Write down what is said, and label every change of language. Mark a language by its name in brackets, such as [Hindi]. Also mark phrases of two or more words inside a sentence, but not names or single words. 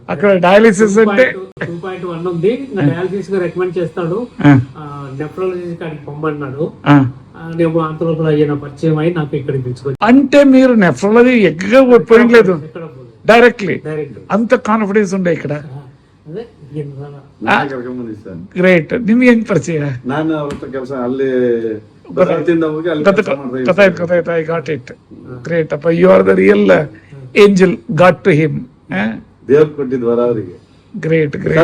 [Telugu] అక్కడ డయాలిసిస్ అంటే 2.1 ఉంది. డయాలిసిస్ గా రికమెండ్ చేస్తాడు. నెఫ్రాలజీ కాడికి పంపన్నాడు. నేను అంతలోపల అయిన పరిచయం అయి నాకు ఇక్కడికి పిలుచుకొచ్చి. అంటే మీరు నెఫ్రాలజీ ఎక్కగా పోయలేదు, డైరెక్ట్లీ అంత ಕಾನ್ಫಿಡೆನ್ಸ್ ఉండే ఇక్కడ. [Kannada] ಗ್ರೇಟ್. ನಿಮ್ಗೆ ಹೆಂಗ್ ಪರಿಚಯ? ನಾನು ಅವ್ರ ಹತ್ರ ಕೆಲಸ ಅಲ್ಲಿ ಗೊತ್ತಾಯ್ತು. [English] I got it. ಗ್ರೇಟ್ ಅಪ್ಪ, you are the real angel got to him. [Kannada] ದೇವ್ರು ಕೊಟ್ಟಿದ್ ವರ ಅವರಿಗೆ. [English] great great.